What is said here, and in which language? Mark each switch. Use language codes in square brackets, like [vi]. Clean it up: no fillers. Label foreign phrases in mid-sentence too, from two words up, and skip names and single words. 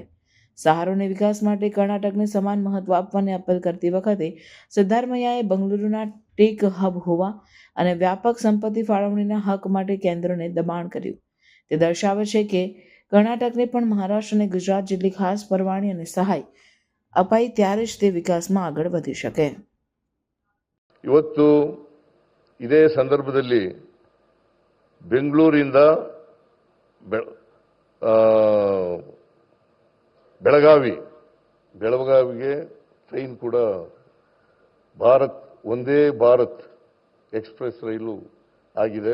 [gu] સહારો અને વિકાસ માટે કર્ણાટકને સમાન મહત્વ આપવાની અપીલ કરતી વખતે સિદ્ધારમૈયાએ બંગલુરુના ટેક હબ હોવા અને વ્યાપક સંપત્તિ ફાળવણીના હક માટે કેન્દ્રને દબાણ કર્યું. તે દર્શાવે છે કે કર્ણાટકને પણ મહારાષ્ટ્ર અને ગુજરાત જેટલી ખાસ પરવાનગી અને સહાય અપાય ત્યારે જ તે વિકાસમાં આગળ વધી શકે. [kn] ಇವತ್ತು ಇದೇ ಸಂದರ್ಭದಲ್ಲಿ ಬೆಂಗಳೂರಿಂದ ಬೆಳಗಾವಿಗೆ ಟ್ರೈನ್ ಕೂಡ ಒಂದೇ ಭಾರತ್ ಎಕ್ಸ್ಪ್ರೆಸ್ ರೈಲು ಆಗಿದೆ.